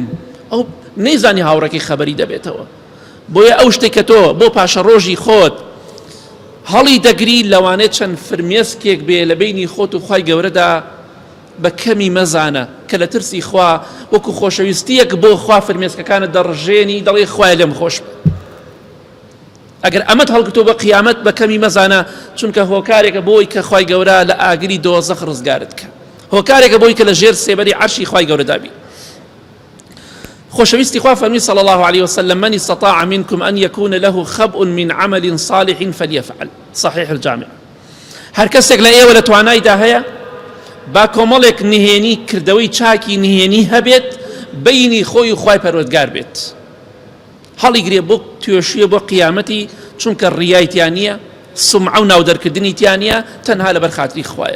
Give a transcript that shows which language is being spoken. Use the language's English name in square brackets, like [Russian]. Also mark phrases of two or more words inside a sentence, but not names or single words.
[Central Kurdish] ئەو نەیزانی هاوڕێکی خەبەری دەبێتەوە. بۆیە ئەو شتێک کە تۆ بۆ پاشە ڕۆژی خۆت هەڵی دەگری لەوانێت چەند فرمێسکێک بێ لە بینی خۆت و خوای گەورەدا بە کەمی مەزانە کە لە ترسی خوا وەکو خۆشەویستیەک بۆ خوا فرمێسکەکانت دەڕژێنی دەڵێ خوایە لێم خۆش بە. ئەگەر ئەمەت هەڵگرتۆ بە قیامەت بە کەمی مەزانە، چونکە هۆکارێکە بۆی کە خوای گەورە لە ئاگری دۆزەخ ڕزگارت کە، هۆکارێکە بۆی کە لە ژێر سێبەری عەرشی خوای گەورە دابی. خۆشەویستی خوا فەرمی [Arabic] صلی الله عليه وسلم: من استطاع منكم أن يكون له خبء من عمل صالح فليفعل. صحيح الجامع. [Central Kurdish] هەر کەسێک لە ئێوە لە توانایدا هەیە با کۆمەڵێک نهێنی کردەوەی چاکی نهێنی هەبێت بینی خۆی و خوای پەروەردگار بێت، هەڵی گرێ بۆ توێشویە بۆ قیامەتی، چونکە ڕیایتیان نییە، سمعە و ناودەرکردنی تیان نییە، تەنها لەبەر خاتری خوایە.